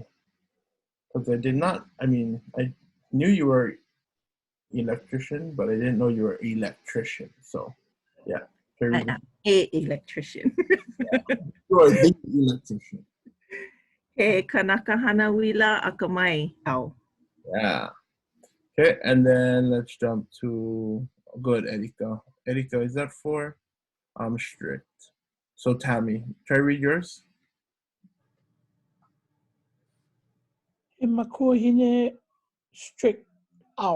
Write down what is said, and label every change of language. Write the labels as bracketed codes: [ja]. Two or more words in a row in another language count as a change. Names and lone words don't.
[en] Because I did not, I mean, I knew you were electrician, but I didn't know you were electrician. So, yeah. I am a electrician. You are the electrician. [haw] He kanaka hana wila akamai au. [en] Yeah. Okay, and then let's jump to, good, Erika. Erika, is that for? I'm strict. So, Tammy, try read yours. [haw] He makua hine strict out.